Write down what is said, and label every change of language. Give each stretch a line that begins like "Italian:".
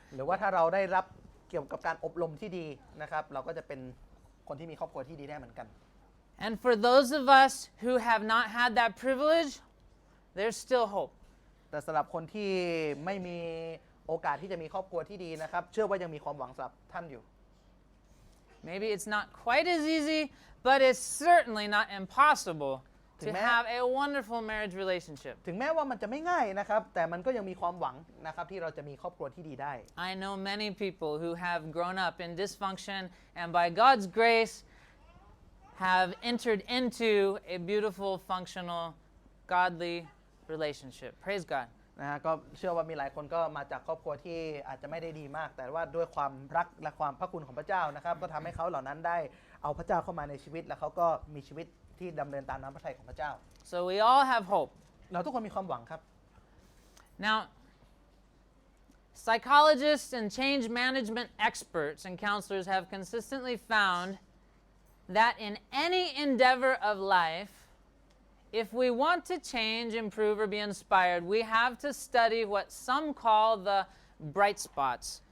Thai: หรือว่าถ้าเราได้รับเกี่ยวกับการอบรมที่ดีนะครับเราก็จะเป็นคนที่มีครอบครัวที่ดีได้เหมือนกัน
English: And for those of us who have not had that privilege, there's still hope.
Thai: แต่สำหรับคนที่ไม่มีโอกาสที่จะมีครอบครัวที่ดีนะครับเชื่อว่ายังมีความหวังสำหรับท่านอยู่
English: Maybe it's not quite as easy, but it's certainly not impossible to have a wonderful marriage relationship.
Thai: ถึงแม้ว่ามันจะไม่ง่ายนะครับแต่มันก็ยังมีความหวังนะครับที่เราจะมีครอบครัวที่ดีได้
English: I know many people who have grown up in dysfunction and by God's grace have entered into a beautiful, functional, godly relationship. Praise God.
Thai: นะฮะก็เชื่อว่ามีหลายคนก็มาจากครอบครัวที่อาจจะไม่ได้ดีมาก แต่ว่าด้วยความรักและความพระคุณของพระเจ้านะครับก็ทำให้เขาเหล่านั้นได้เอาพระเจ้าเข้ามาในชีวิตและเขาก็มีชีวิตที่ดำเนินตามน้ำพระทัยของพระเจ้า
English: So we all have hope.
Thai: เราทุกคนมีความหวังครับ
English: Now, psychologists and change management experts and counselors have consistently found that in any endeavor of life, if we want to change, improve, or be inspired, we have to study what some call the bright spots,